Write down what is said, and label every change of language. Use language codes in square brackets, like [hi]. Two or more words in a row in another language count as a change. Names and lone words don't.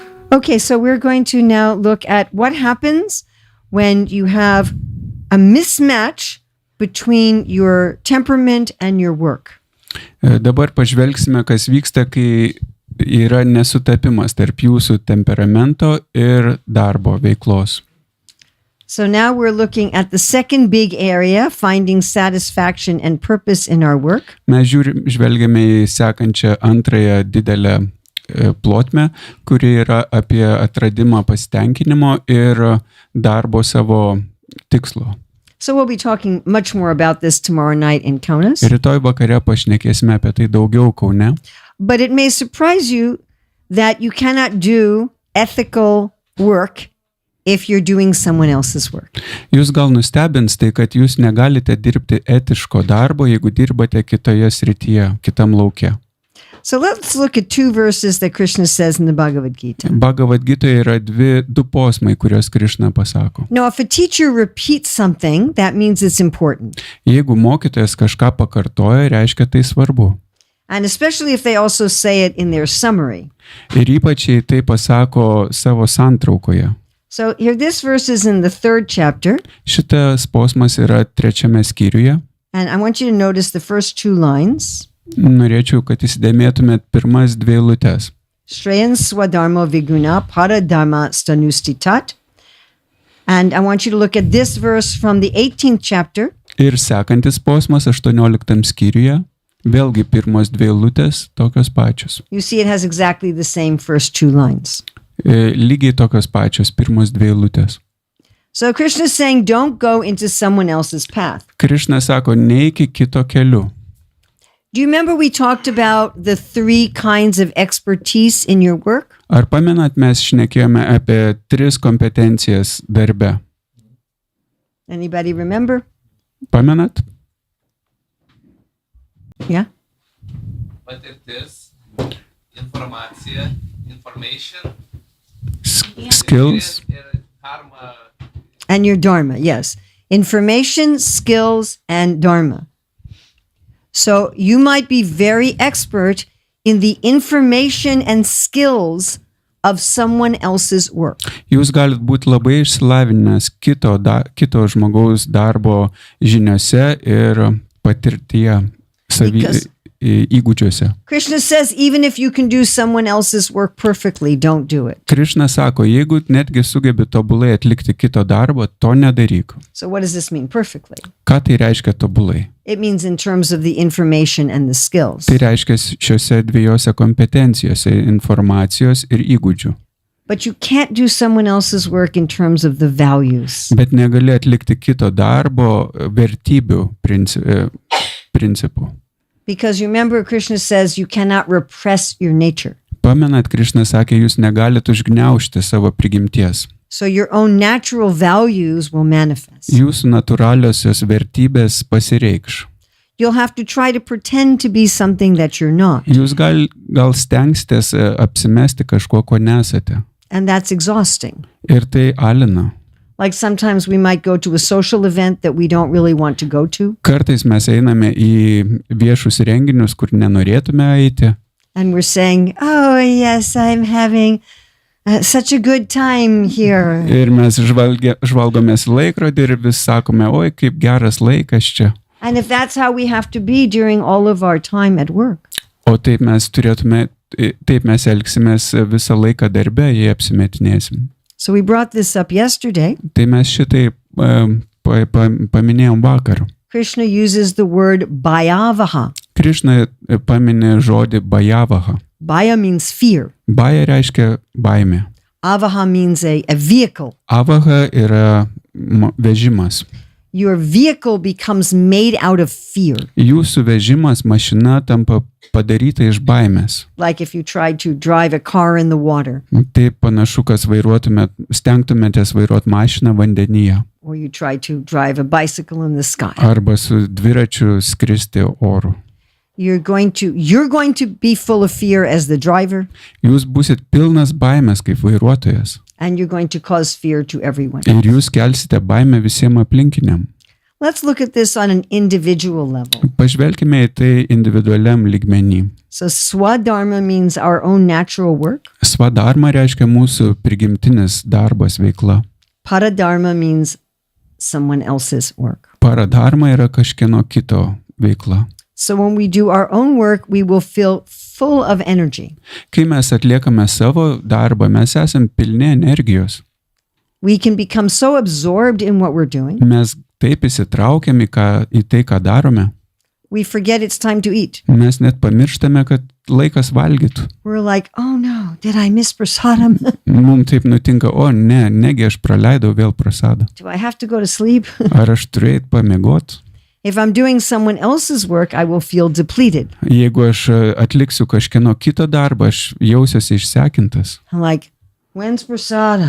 [en] Okay, so we're going to now look at what happens when you have a mismatch between your temperament and your work. [lt] Dabar pažvelgsime, kas vyksta, kai yra nesutapimas tarp jūsų temperamento ir darbo veiklos. [en] So now we're looking at the second big area, finding satisfaction and purpose in our work. [lt] Mes žvelgiame į sekančią antrąją didelę plotmę, kuri yra apie atradimą pasitenkinimo ir darbo savo tikslo. [en] So we'll be talking much more about this tomorrow night in Kaunas. [lt] Rytoj vakare pašnekėsime apie tai daugiau Kaune. [en] But it may surprise you that you cannot do ethical work if you're doing someone else's work. [lt] Jūs gal nustebins tai, kad jūs negalite dirbti etiško darbo, jeigu dirbate kitoje srityje, kitam lauke. [en] So let's look at two verses that Krishna says in the Bhagavad Gita. [lt] Bhagavad Gitoje yra du posmai, kuriuos Krishna pasako. [en] Now, if a teacher repeats something, that means it's important. [lt] Jeigu mokytojas kažką pakartoja, reiškia tai svarbu. [en] And especially if they also say it in their summary. [lt] Ir ypač jei tai pasako savo santraukoje. [en] So here this verse is in the 3rd chapter. [lt] Šitas posmas yra 3 skyriuje. [en] And I want you to notice the first 2 lines. [lt] Norėčiau, kad įsidėmėtumėt pirmas 2 eilutes. [sa] Shreyan swadharma viguna paradharma stanustitat. [en] And I want you to look at this verse from the 18th chapter. [lt] Ir sekantis posmas 18 skyriuje. Vėlgi pirmos 2 eilutės tokios pačios. [en] You see it has exactly the same first 2 lines. [lt] Lygiai tokios pačios pirmos 2 eilutės. [en] So Krishna is saying, don't go into someone else's path. [lt] Krishna sako, neiki kito keliu. [en] Do you remember we talked about the 3 kinds of expertise in your work? [lt] Ar pamenat, mes šnekėjome apie 3 kompetencijas darbe? [en] Anybody remember? [lt] Pamenat? [en] Yeah. [lt] Patirtis, informacija, [en] information, Skills. [lt] ir dharma. [en] And your dharma, yes. Information, skills, and dharma. So you might be very expert in the information and skills of someone else's work. [lt] Jūs galit būti labai išsilavinęs kito žmogaus darbo žiniose ir patirtyje, įgūdžiuose. [en] Krishna says, even if you can do someone else's work perfectly, don't do it. [lt] Krishna sako, jeigu netgi sugebi tobulai atlikti kito darbą, to nedaryk. [en] So what does this mean, perfectly? [lt] Ką tai reiškia tobulai? [en] It means in terms of the information and the skills. [lt] Tai reiškia šiose 2 kompetencijose informacijos ir įgūdžių. [en] But you can't do someone else's work in terms of the values. [lt] Bet negali atlikti kito darbo vertybių principų. [en] Because remember, Krishna says you cannot repress your nature. [lt] Pamenat, Krishna sakė, jūs negalite užgniaužti savo prigimties. [en] So your own natural values will manifest. [lt] Jūsų natūraliosios vertybės pasireikš. [en] You'll have to try to pretend to be something that you're not. [lt] Jūs gal stengsitės apsimesti kažko, ko nesate. [en] And that's exhausting. [lt] Ir tai alina. [en] Like sometimes we might go to a social event that we don't really want to go to. [lt] Kartais mes einame į viešus renginius, kur nenorėtume eiti. [en] And we're saying, oh yes, I'm having such a good time here. [lt] Ir mes žvalgomės laikrodį ir vis sakome, oi, kaip geras laikas čia. [en] And if that's how we have to be during all of our time at work. [lt] O taip mes elgsimės visą laiką darbe, jei apsimetinėsim. [en] So we brought this up yesterday. [lt] Tai mes šitai paminėjom vakar. [en] Krishna uses the word bhayavaha. [lt] Krishna paminė žodį bhayavaha. [en] Bhaya means fear. [lt] Bhaya reiškia baimė. [en] Avaha means a vehicle. [lt] Avaha yra vežimas. [en] Your vehicle becomes made out of fear. [lt] Jūsų vežimas, mašina tampa padaryta iš baimės. [en] Like if you tried to drive a car in the water. [lt] Tai panašu, kas stengtumėtės vairuoti mašiną vandenyje. [en] Or you try to drive a bicycle in the sky. [lt] Arba su dviračiu skristi oru. [en] You're going to be full of fear as the driver. [lt] Jūs būsit pilnas baimės kaip vairuotojas. [en] And you're going to cause fear to everyone. [lt] Ir jūs kelsite baimę visiems aplinkiniam. [en] Let's look at this on an individual level. [lt] Pažvelkime į tai individualiam lygmenį. [en] So swadharma means our own natural work. [lt] Swadharma reiškia mūsų prigimtinis darbas, veikla. [en] Paradharma means someone else's work. [lt] Paradharma yra kažkieno kito veikla. [en] So when we do our own work, we will feel full of energy. [lt] Kai mes atliekame savo darbą, mes esam pilni energijos. [en] We can become so absorbed in what we're doing, [lt] Mes taip įsitraukiam į tai, ką darome. [en] we forget it's time to eat. [lt] Mes net pamirštame, kad laikas valgytų. [en] We're like, oh no, did I miss prasadam? [lt] Mums taip nutinka, negi aš praleidau vėl prasadą. [en] Do I have to go to sleep? [lt] Ar aš turiu eit pamiegoti? [en] If I'm doing someone else's work, I will feel depleted. [lt] Jeigu aš atliksiu kažkieno kito darbą, aš jausiuosi išsekintas. [en] I'm like, when's prasadam?